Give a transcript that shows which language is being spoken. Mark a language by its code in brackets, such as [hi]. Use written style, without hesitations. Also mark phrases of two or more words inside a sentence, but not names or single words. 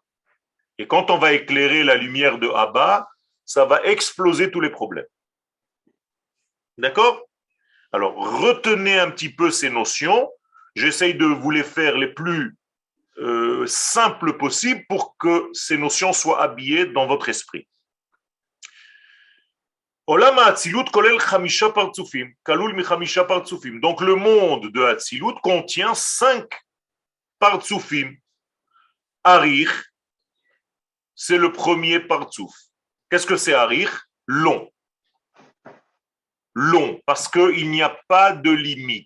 [fr] Et quand on va éclairer la lumière de Abba, ça va exploser tous les problèmes. D'accord? Alors, retenez un petit peu ces notions. J'essaye de vous les faire les plus simples possibles pour que ces notions soient habillées dans votre esprit. [he] עולם האצילות כולל חמישה פרצופים, כלול מחמישה פרצופים. [fr] Donc le monde de Hatzilut contient 5 partsufim. Arir, c'est le premier partsuf. Qu'est-ce que c'est Arir? Long. Long, parce qu'il n'y a pas de limite.